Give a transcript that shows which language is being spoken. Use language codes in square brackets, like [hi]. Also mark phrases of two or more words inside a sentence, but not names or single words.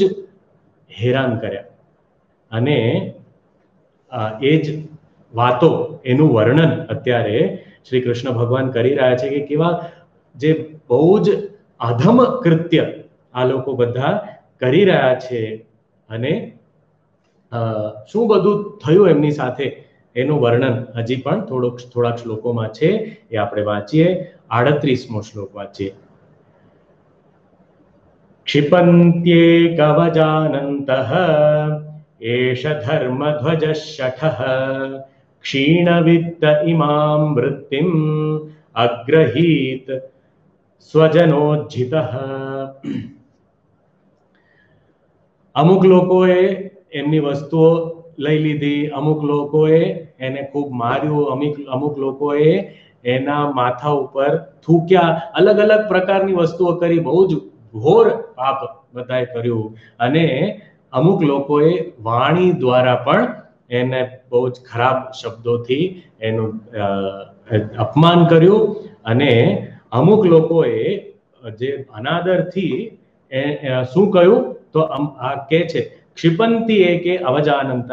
[gu] હેરાન કર્યા અને એ જ વાતો, એનું વર્ણન અત્યારે શ્રી કૃષ્ણ ભગવાન કરી રહ્યા છે કે કેવા જે બહુ જ અધમ કૃત્ય આ લોકો બધા કરી રહ્યા છે અને શું બધું થયું એમની સાથે એનું વર્ણન હજી પણ થોડાક શ્લોકોમાં છે. એ આપણે વાંચીએ. 38મો શ્લોક વાંચીએ. [sa] क्षिपन्त्येकवजानन्तः एष धर्मध्वजः शठः क्षीणवित्त इमां वृत्तिम् अग्रहीत स्वजनोज्झितः. [gu] અમુક લોકોએ એમની વસ્તુઓ લઈ લીધી, અમુક લોકોએ એને ખૂબ માર્યું, અમુક લોકોએ એના માથા ઉપર થૂક્યા, અલગ અલગ પ્રકારની વસ્તુઓ કરી, બહુ જ ઘોર પાપ બધાએ કર્યું અને અમુક લોકોએ વાણી દ્વારા પણ એને બહુ જ ખરાબ શબ્દોથી એનું અપમાન કર્યું અને અમુક લોકોએ જે અનાદરથી શું કહ્યું તો આ કે છે [sa] ક્ષિપંતી એકે અવજાનંતઃ.